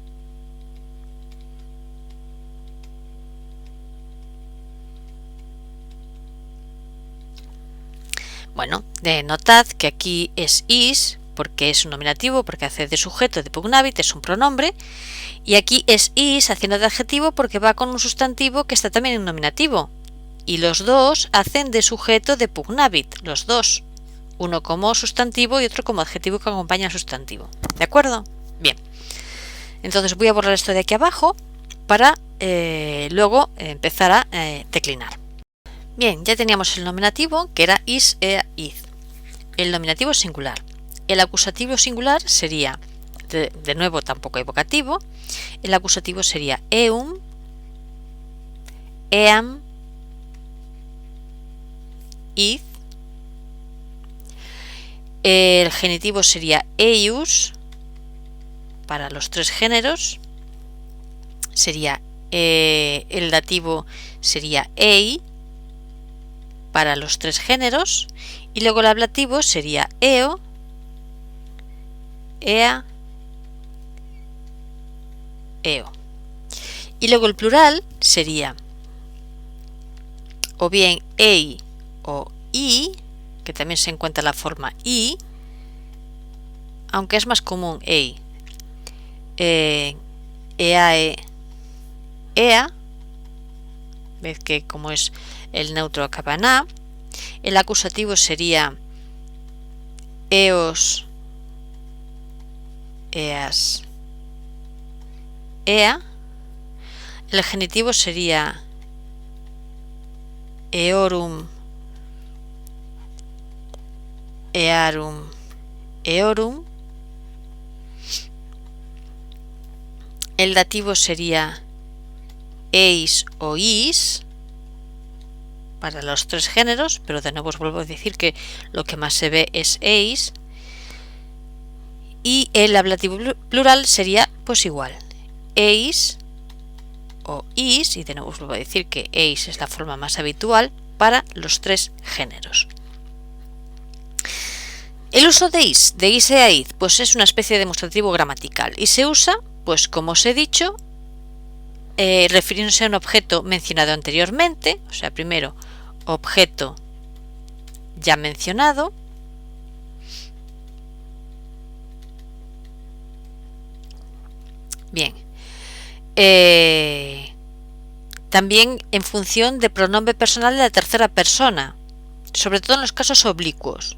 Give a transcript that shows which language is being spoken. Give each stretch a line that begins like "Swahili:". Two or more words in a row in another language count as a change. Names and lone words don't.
Spanish: Bueno, notad que aquí es is, porque es un nominativo, porque hace de sujeto de pugnavit, es un pronombre, y aquí es is haciendo de adjetivo porque va con un sustantivo que está también en nominativo, y los dos hacen de sujeto de pugnavit, los dos, uno como sustantivo y otro como adjetivo que acompaña al sustantivo. ¿De acuerdo? Bien. Entonces voy a borrar esto de aquí abajo para luego empezar a declinar. Bien, ya teníamos el nominativo, que era
Latin: is, ea, id.
Spanish: El nominativo singular. El acusativo singular sería, de nuevo tampoco evocativo, el acusativo sería
Latin: eum, eam, id.
Spanish: El genitivo sería eius, para los tres géneros. Sería el dativo sería ei, para los tres géneros, y luego el ablativo sería
Latin: eo, ea, eo.
Spanish: Y luego el plural sería o bien ei o i, que también se encuentra la forma i, aunque es más común
Latin: ei, eae, ea,
Spanish: ves que como es el neutro acaba en a. El acusativo sería
Latin: eos, eas, ea.
Spanish: El genitivo sería
Latin: eorum, earum, eorum.
Spanish: El dativo sería eis o is, para los tres géneros, pero de nuevo os vuelvo a decir que lo que más se ve es eis. Y el ablativo plural sería pues igual, eis o is, y de nuevo os vuelvo a decir que eis es la forma más habitual para los tres géneros. El uso de
Latin: is ea id,
Spanish: pues es una especie de demostrativo gramatical y se usa, pues como os he dicho, refiriéndose a un objeto mencionado anteriormente, o sea, primero objeto ya mencionado, bien, también en función de pronombre personal de la tercera persona, sobre todo en los casos oblicuos.